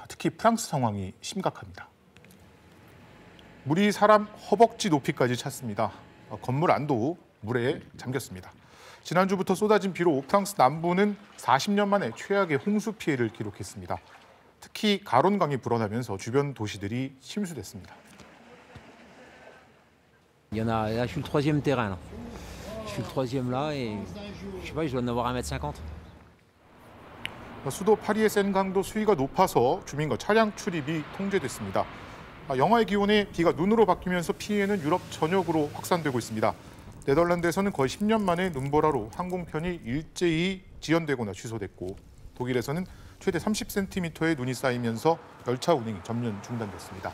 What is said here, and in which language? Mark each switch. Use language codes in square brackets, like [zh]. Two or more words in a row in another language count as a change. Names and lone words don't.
[ko] 특히 프랑스 상황이 심각합니다. 물이 사람 허벅지 높이까지 찼습니다. 건물 안도 물에 잠겼습니다. 지난주부터 쏟아진 비로 프랑스 남부는 40년 만에 최악의 홍수 피해를 기록했습니다. 특히 가론강이 불어나면서 주변 도시들이 침수됐습니다. [fr] Il y en a, là je suis le troisième terrain. Là. Je suis le troisième là et je sais pas, je dois en avoir 1m50. [ko] 수도 파리의 센 강도 수위가 높아서 주민과 차량 출입이 통제됐습니다. 영하의 기온에 비가 눈으로 바뀌면서 피해는 유럽 전역으로 확산되고 있습니다. 네덜란드에서는 거의 10년 만에 눈보라로 항공편이 일제히 지연되거나 취소됐고 독일에서는 최대 30cm의 눈이 쌓이면서 열차 운행이 전면 중단됐습니다.